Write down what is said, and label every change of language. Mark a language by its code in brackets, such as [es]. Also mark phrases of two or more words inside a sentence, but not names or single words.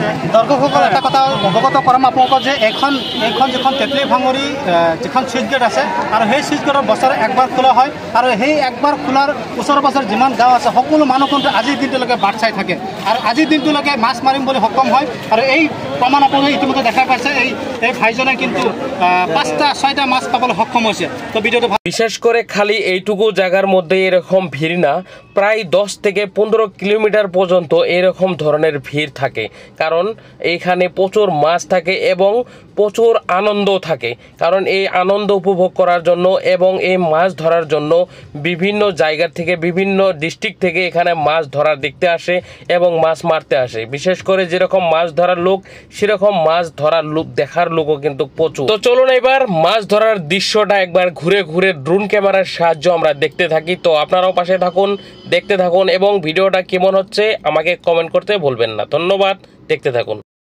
[as] দৰ্শকসকল এটা কথা অৱগত কৰাম আপোনালোকক যে এইখন যিখন তেতলী ভাঙৰি যিখন [en] sluice gate [as] আছে আৰু সেই [en] sluice gate [as] বছৰে একবাৰ খোলা হয় আৰু সেই একবাৰ খোলাৰ ওচৰে পাজৰে যিমান গাঁও আছে সকলো মানুহ কিন্তু আজিৰ দিনটোলৈকে বাট চাই থাকে আৰু আজিৰ দিনটোলৈকে মাছ মাৰিম বুলি সক্ষম হয় আৰু এই প্ৰমাণ আপোনালোকে ইতিমধ্যে দেখা পাইছে এই ভাইজনে কিন্তু 5টা 6টা মাছ পাবলৈ সক্ষম হৈছে তো ভিডিওটো [bn] বিশেষ করে খালি এইটুকু জায়গার মধ্যে এরকম ভিড় না প্রায় 10 থেকে 15 কিলোমিটার পর্যন্ত এরকম ধরনের ভিড় থাকে কারণ এইখানে প্রচুর মাছ থাকে এবং প্রচুর আনন্দ থাকে কারণ এই আনন্দ উপভোগ করার জন্য এবং এই মাছ ধরার জন্য বিভিন্ন জায়গা থেকে বিভিন্ন ডিস্ট্রিক্ট থেকে এখানে মাছ ধরা দেখতে আসে এবং মাছ মারতে আসে বিশেষ করে যেরকম মাছ ধরার লোক সেরকম মাছ ধরার লোক দেখার লোকও কিন্তু প্রচুর তো চলুন এবার মাছ ধরার দৃশ্যটা একবার ঘুরে ঘুরে [en] drone camera [bn] সাহায্য আমরা দেখতে থাকি তো আপনারাও পাশে থাকুন দেখতে থাকুন এবং ভিডিওটা কেমন হচ্ছে আমাকে কমেন্ট করতে ভুলবেন না ধন্যবাদ দেখতে থাকুন